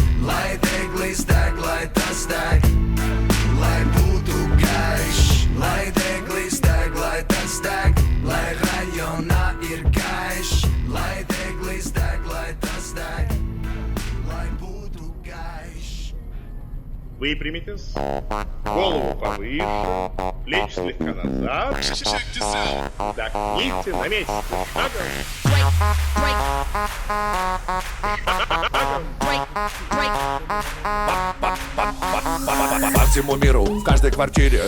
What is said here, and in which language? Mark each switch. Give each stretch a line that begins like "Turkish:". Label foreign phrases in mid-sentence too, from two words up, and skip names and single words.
Latvian: Lai deglis deg, lai tas deg, lai būtu gaišs. Lai deglis deg, lai tas deg, lai rajonā ir gaišs. Lai deglis deg, lai tas deg, lai būtu gaišs.
Russian: Выпрямитесь, голову повыше, плечи слегка назад. Вдохните, на месте. По всему миру, в каждой квартире